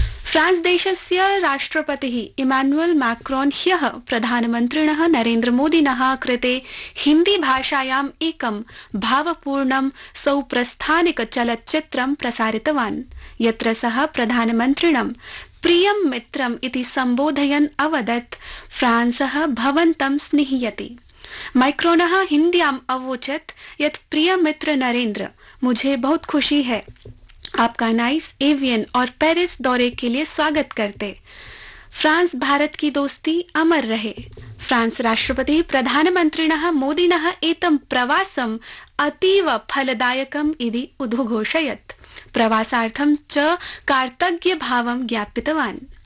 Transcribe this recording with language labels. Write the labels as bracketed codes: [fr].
[sa] France देशस्य राष्ट्रपतिः Emmanuel Macron ह्यः प्रधानमन्त्रिणः नरेन्द्र मोदिनः कृते हिंदी भाषायां एकं भावपूर्णं सौप्रस्थानिक चलच्चित्रं प्रसारितवान्, यत्र सः प्रधानमन्त्रिणं प्रियं मित्रं इति संबोधयन् अवदत् फ्रांसः भवन्तं स्निह्यति। मैक्रोनः हिंद्याम् अवोचत् यत् [hi] प्रिय मित्र नरेन्द्र, मुझे बहुत खुशी है आपका नाइस एवियन और पेरिस दौरे के लिए स्वागत करते। फ्रांस भारत की दोस्ती अमर रहे। [sa] फ्रांस राष्ट्रपति प्रधानमन्त्रिणः मोदिनः एतं प्रवासं अतीव फलदायकम् इति उद्घोषयत्। प्रवासार्थं च कार्तज्ञ भावं ज्ञापितवान्।